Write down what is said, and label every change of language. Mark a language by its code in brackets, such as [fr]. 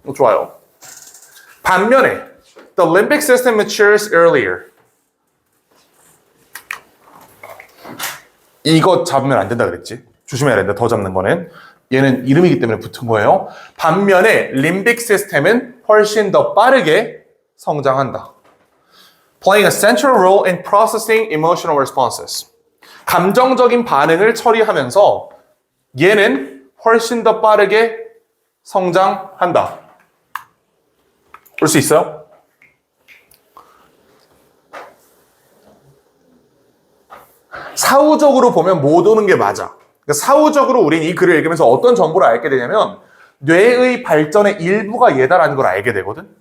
[ko] 좋아요. 반면에 [en] the limbic system matures earlier. [ko] 이거 잡으면 안 된다 그랬지. 조심해야 된다. 더 잡는 거는. 얘는 이름이기 때문에 붙은 거예요. 반면에 limbic 시스템은 훨씬 더 빠르게 성장한다. [en] Playing a central role in processing emotional responses. [ko] 감정적인 반응을 처리하면서 얘는 훨씬 더 빠르게 성장한다. 볼 수 있어요? 사후적으로 보면 못 오는 게 맞아. 그러니까 사후적으로 우린 이 글을 읽으면서 어떤 정보를 알게 되냐면 뇌의 발전의 일부가 얘다라는 걸 알게 되거든.